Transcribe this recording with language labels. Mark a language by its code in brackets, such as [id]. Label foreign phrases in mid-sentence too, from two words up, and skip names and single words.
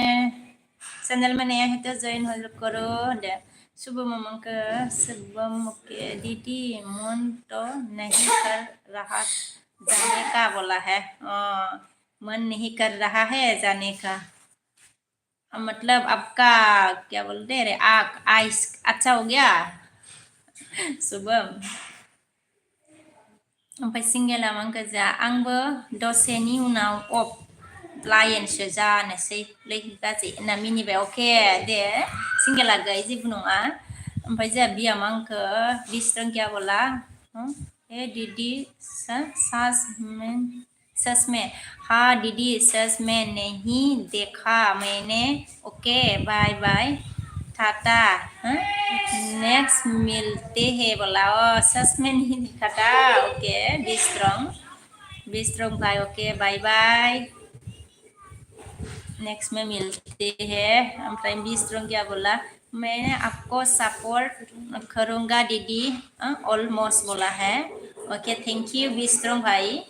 [hi] में नया है तो ज्वाइन हो करो सुबह ममंग सुबह मुके दीदी मन तो नहीं कर रहा जाने का बोला है। मन नहीं कर रहा है जाने का। मतलब आपका क्या बोलते हैं रे आँख आइस अच्छा हो गया सुबह [brx] ओमफ्राय सिंगेला मांगोजा आंबो दसेनि उनाव अफ लायेनसो जानोसै गाज्रि ना मिनिबाय अके दे सिंगेला गै जेबो नङा ओमफ्राय जोंहा बिया मांखो बिस्रं [hi] क्या बोला ए दीदी सच में हाँ दीदी सच में नहीं देखा मैंने [en] okay bye bye [hi] टाटा नेक्स्ट मिलते हैं बोला सच में नहीं देखा था ओके बिस्ट्रॉन्ग भाई [en] okay bye bye [hi] नेक्स्ट में मिलते हैं ओमफ्राय बिस्ट्रॉन्ग क्या बोला मैंने आपको सपोर्ट करूँगा दीदी ऑलमोस्ट बोला है [en] okay thank you [hi] बिस्ट्रॉन्ग भाई